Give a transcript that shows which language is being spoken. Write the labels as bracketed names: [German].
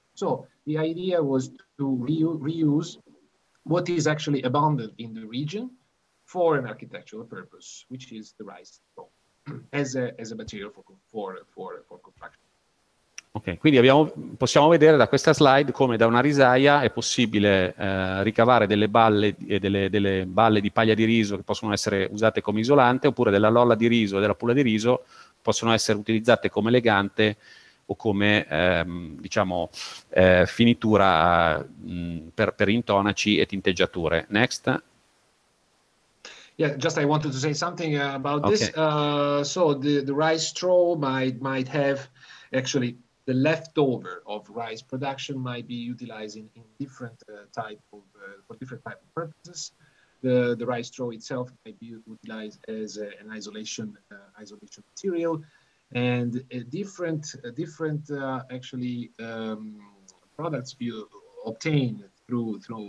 [English] So the idea was to reuse what is actually abundant in the region for an architectural purpose, which is the rice straw as a material for construction. [Italian] Ok, quindi possiamo vedere da questa slide come da una risaia è possibile ricavare delle balle di paglia di riso che possono essere usate come isolante, oppure della lolla di riso e della pulla di riso possono essere utilizzate come legante o come diciamo finitura per intonaci e tinteggiature. [English] Next. Yeah, just I wanted to say something about this. So the rice straw might have actually the leftover of rice production might be utilized in different for different type of purposes. The rice straw itself might be utilized as an isolation material, and different actually products you obtain through